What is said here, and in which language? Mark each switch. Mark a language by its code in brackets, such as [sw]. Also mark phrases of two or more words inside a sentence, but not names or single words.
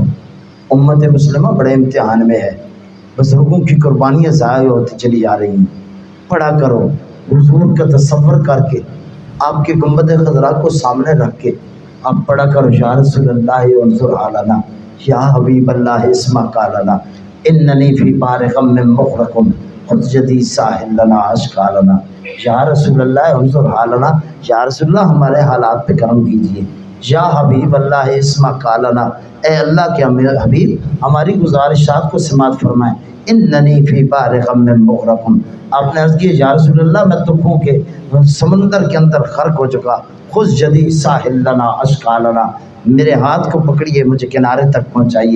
[ur] امت مسلمہ بڑے امتحان میں ہے، بزرگوں کی قربانیاں ضائع ہوتی چلی جا رہی ہیں، پڑھا کرو۔ حضور کا تصور کر کے، آپ کے گنبد خضرا کو سامنے رکھ کے آپ پڑھا کرو، [ar] یا رسول اللہ انظر حالنا، یا حبیب اللہ اسمع قالنا، اننی فی بار غم مغرق خذ جدی ساحل لنا اشکالنا۔ یا رسول اللہ انظر حالنا، یا رسول اللہ [ur] ہمارے حالات پہ کرم کیجیے۔ [ar] یا حبیب اللہ اسمع قالنا، [ur] اے اللہ کے حبیب ہماری گزارشات کو سماعت فرمائیں۔ [ar] اننی فی بار غم مغرق، [ur] آپ نے عرض کی [ar] یا رسول اللہ [ur] میں دکھوں کے سمندر کے اندر غرق ہو چکا، [ar] خذ جدی ساحل لنا اشکالنا، [ur] میرے ہاتھ کو پکڑیے، مجھے کنارے تک پہنچائیے۔